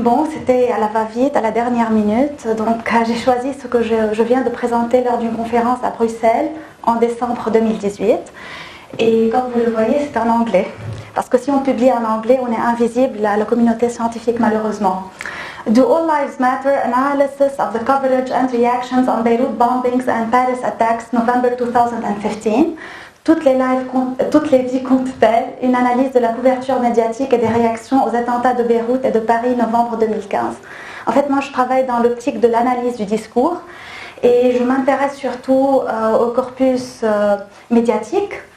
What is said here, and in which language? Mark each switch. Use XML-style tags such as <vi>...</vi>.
<fr>C'était à la va-vite, à la dernière minute. Donc, j'ai choisi ce que je viens de présenter lors d'une conférence à Bruxelles en décembre 2018. Et comme vous le voyez, c'est en anglais. Parce que si on publie en anglais, on est invisible à la communauté scientifique, malheureusement.</fr> <en>Do All Lives Matter? Analysis of the coverage and reactions on Beirut bombings and Paris attacks, November 2015.</en> <fr>Toutes les vies comptent-elles? Une analyse de la couverture médiatique et des réactions aux attentats de Beyrouth et de Paris, novembre 2015. En fait, moi, je travaille dans l'optique de l'analyse du discours et je m'intéresse surtout au corpus médiatique.</fr>